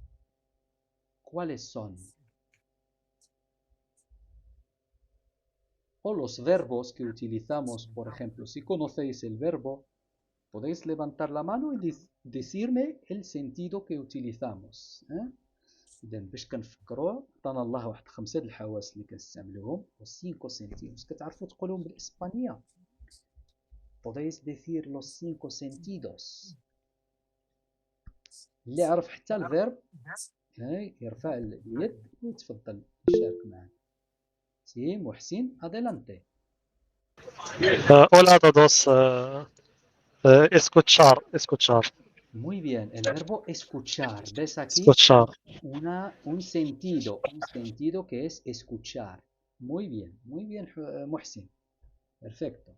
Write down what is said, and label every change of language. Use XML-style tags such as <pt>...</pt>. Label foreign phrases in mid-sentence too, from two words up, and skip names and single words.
<es>¿Cuáles son? o los verbos que utilizamos. Por ejemplo, si conocéis el verbo, podéis levantar la mano y decirme el sentido que utilizamos.</es> <ar>إذا باش كنفكروا عطانا الله واحد 5 د الحواس اللي كنستعملوهم و5 sentidos كتعرفوا تقولوهم بالإسبانية.</ar> <es>Podéis decir los 5 sentidos.</es> <ar>اللي عرف حتى الفيرب يرفع اليد ويتفضل يشارك معنا. سي محسن adelante.</ar> <es>Hola a todos. Escuchar. Muy bien, el verbo escuchar. ¿Ves aquí? Escuchar. Un sentido que es escuchar. Muy bien, Muhsin. Perfecto.</es>